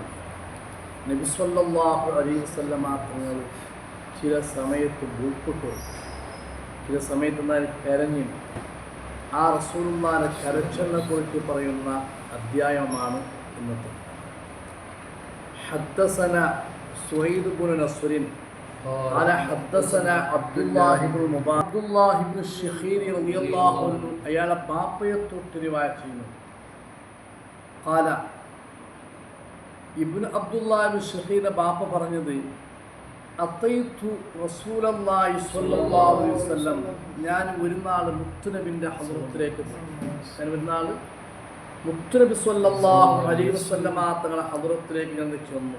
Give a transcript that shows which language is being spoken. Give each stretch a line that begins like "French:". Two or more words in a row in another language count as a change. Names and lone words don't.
Malayalam: നബി
Arabic: صلى الله عليه وسلم
Malayalam: തങ്ങൾ ചില സമയത്ത് ഭൂപ്പെട്ടു, ചില സമയത്ത് കരഞ്ഞു. ആ റസൂലുള്ളാഹിന്റെ കരച്ചിലിനെ കുറിച്ച് പറയുന്ന അധ്യായമാണ് ഇന്നത്തെ.
Arabic: حدثنا سهيد ابن نسرين قال حدثنا عبد الله بن المبارك عبد الله بن الشخير رضي الله عنه
Malayalam: അയാളെ ബാപ്പയെ തൊട്ട് റിവായത്ത് ചെയ്യുന്നു. قال ഇബ്നു അബ്ദുല്ലാഹ് ഇബ്നു ഷഖീറിന്റെ ബാപ്പ പറഞ്ഞത്,
Arabic: أتيت رسول الله صلى الله عليه وسلم,
Malayalam: ഞാൻ ഒരു നാൾ മുത്തുനബിന്റെ ഹദ്റത്തിലേക്ക് മുത്തുനബി
Arabic: صلى الله عليه وسلم
Malayalam: തങ്ങളുടെ ഹദ്റത്തിലേക്ക് ഞാൻ ചെന്നു.